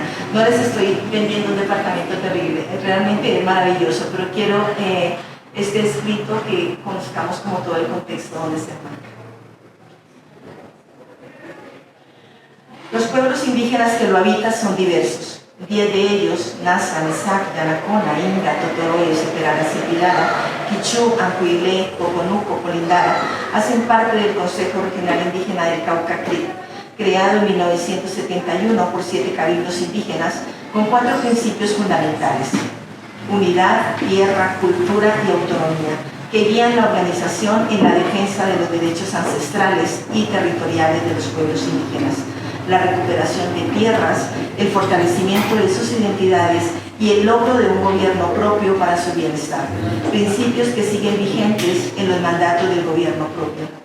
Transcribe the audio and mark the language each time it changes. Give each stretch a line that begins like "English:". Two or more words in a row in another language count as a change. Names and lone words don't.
Spanish: No les estoy vendiendo un departamento terrible, realmente es maravilloso, pero quiero este escrito que conozcamos como todo el contexto donde se enmarca. Los pueblos indígenas que lo habitan son diversos. 10 de ellos, Nasa, Mesac, Yanacona, Inga, Totoroe, Seperara, Sipidara, Quichú, Ancuilé, Coconuco, Colindara, hacen parte del Consejo Regional Indígena del Cauca CRIC, creado en 1971 por 7 cabildos indígenas con 4 principios fundamentales: unidad, tierra, cultura y autonomía, que guían la organización en la defensa de los derechos ancestrales y territoriales de los pueblos indígenas, la recuperación de tierras, el fortalecimiento de sus identidades y el logro de un gobierno propio para su bienestar, principios que siguen vigentes en los mandatos del gobierno propio.